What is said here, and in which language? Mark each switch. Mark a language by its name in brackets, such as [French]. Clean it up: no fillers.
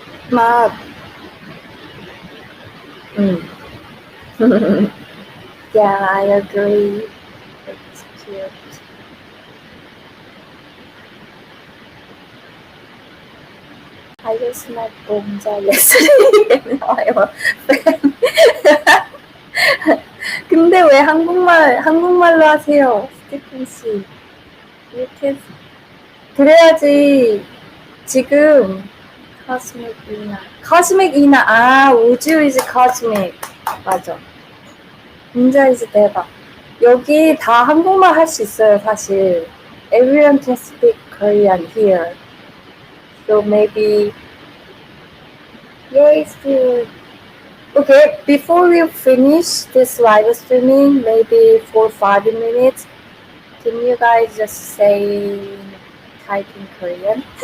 [English] 막 Yeah, I agree. It's cute. I just met Bonja yesterday and now I'm a fan. [Korean] 근데 왜 한국말로 하세요, 스티븐 씨? 이렇게 그래야지. 지금 Cosmic Ina. [English] 우주 is cosmic. [Korean] 맞아. 진짜 is 대박. 여기 다 한국말 할 수 있어요, 사실. [English] Everyone can speak Korean here. So maybe, yeah, it's good. Okay, before we finish this live streaming, maybe for 5 minutes, can you guys just say, type in Korean?